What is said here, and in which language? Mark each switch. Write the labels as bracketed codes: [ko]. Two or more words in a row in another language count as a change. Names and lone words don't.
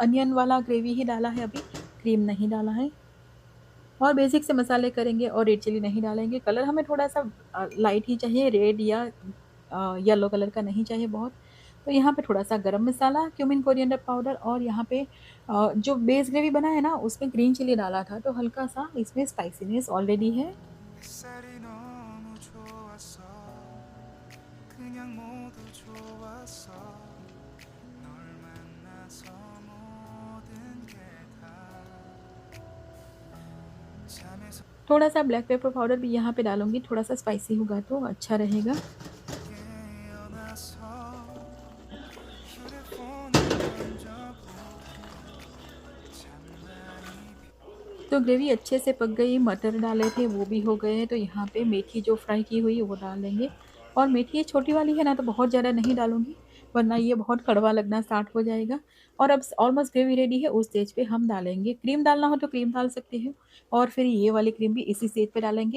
[hi] अनियन वाला ग्रेवी ही डाला है अभी, क्रीम नहीं डाला है। और बेसिक से मसाले करेंगे और [en] red chili [hi] नहीं डालेंगे। कलर हमें थोड़ा-सा लाइट ही चाहिए, रेड या [en] yellow color [hi] का नहीं चाहिए बहुत। तो यहाँ पे थोड़ा-सा गरम मसाला, क्यूमिन, [en] coriander powder [hi] और यहाँ पे जो [en] base gravy [hi] बना है ना, उसमें [en] green chili [hi] डाला था, तो हल्का-सा इसमें [en] spiciness already [hi] है। [ko] 햇살이 너무 좋았어 그냥 모두 좋았어 널 만나서 모든 게다 잠에서 [hi] थोड़ा-सा [en] black pepper powder [hi] भी यहाँ पे डालूँगी, थोड़ा-सा स्पाइसी होगा तो अच्छा रहेगा। [ko] 깨어나서 휴대폰을 던져보고 잔잔히 [hi] तो ग्रेवी अच्छे से पक गई, मटर डाले थे वो भी हो गए हैं, तो यहाँ पे मेथी जो फ्राई की हुई वो डाल देंगे। और मेथी ये छोटी वाली है ना, तो बहुत ज़्यादा नहीं डालूँगी, वरना ये बहुत कड़वा लगना स्टार्ट हो जाएगा। और अब [en] almost gravy ready [hi] है, उस स्टेज पे हम डालेंगे क्रीम। डालना हो तो क्रीम डाल सकते हो और फिर ये वाली क्रीम भी इसी स्टेज पे डालेंगे।